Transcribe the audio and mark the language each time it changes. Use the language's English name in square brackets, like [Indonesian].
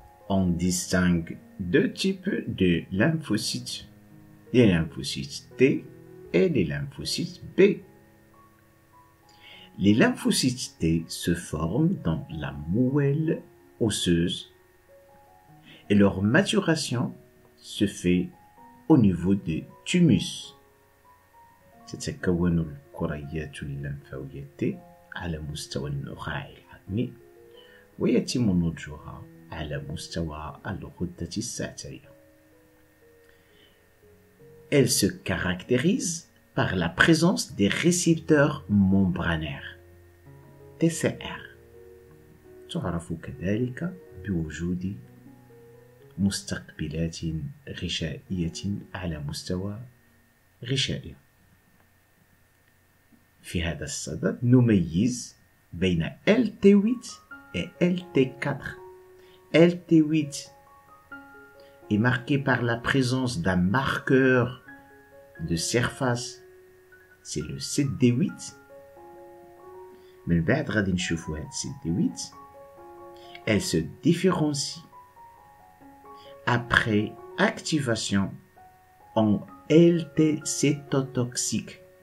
[French] On distingue deux types de lymphocytes, les lymphocytes T et les lymphocytes B. Les lymphocytes T se forment dans la moelle osseuse et leur maturation se fait au niveau des thymus. [Arabic] تتكون الكريات اللمفاوية T على مستوى النخاع العظمي ويتم نضجها على مستوى الغدة السعتية. [French] Elle se caractérise par la présence des récepteurs membranaires TCR. [Arabic] تعرف كذلك بوجود مستقبلات غشائية على مستوى غشائي. في هذا الصدد نميز بين LT8 et LT4. [French] LT8 est marqué par la présence d'un marqueur de surface, c'est le CD8. [Arabic] من بعد غادي نشوفوا هاد CD8. [French] Elle se différencie après activation en LT cétotoxique.